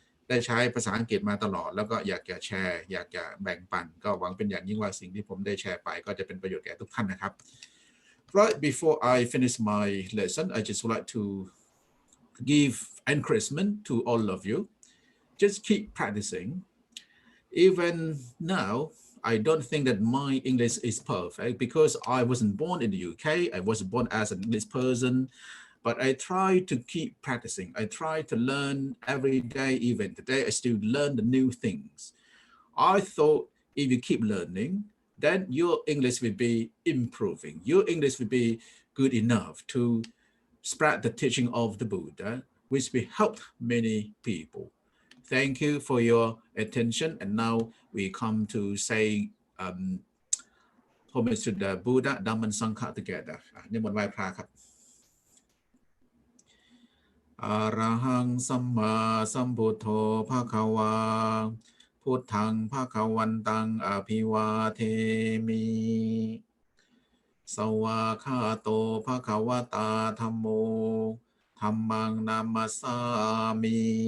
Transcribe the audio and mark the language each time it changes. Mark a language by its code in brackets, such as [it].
[th] ได้ใช้ภาษาอังกฤษมาตลอดแล้วก็อยากจะแชร์อยากจะแบ่งปันก็หวังเป็นอย่างยิ่งว่าสิ่งที่ผมได้แชร์ไปก็จะเป็นประโยชน์แก่ทุกท่านนะครับ [en] Right before I finish my lesson I just would like to give encouragement to all of you just keep practicing even now I don't think that my English is perfect because I wasn't born in the UK I wasn't born as an English person but I try to keep practicing. I try to learn every day, even today, I still learn the new things. I thought if you keep learning, then your English will be improving. Your English will be good enough to spread the teaching of the Buddha, which will help many people. Thank you for your attention. And now we come to say homage to the Buddha, Dhamma, and Sangha together. [th] นิมนต์ไหว้พระครับ [pi] อะระหังสัมมาสัมพุทโธภควาพุทธังภควันตังอภิวาเทมิสวากขาโตภควตาธัมโมธัมมังนามัสสามิ